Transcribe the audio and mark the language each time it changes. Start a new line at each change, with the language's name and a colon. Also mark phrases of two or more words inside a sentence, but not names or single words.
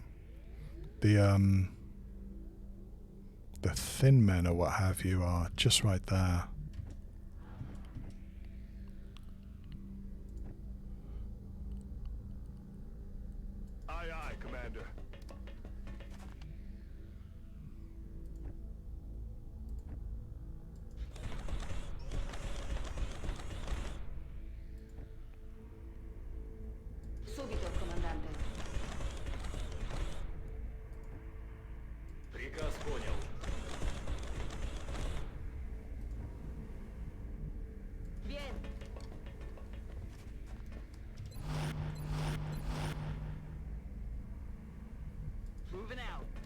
English: The thin men or what have you are just right there. Aye, aye, Commander.
Italian: Subito, comandante.
Russian: Приказ понял.
French: Bien.
English: Moving out.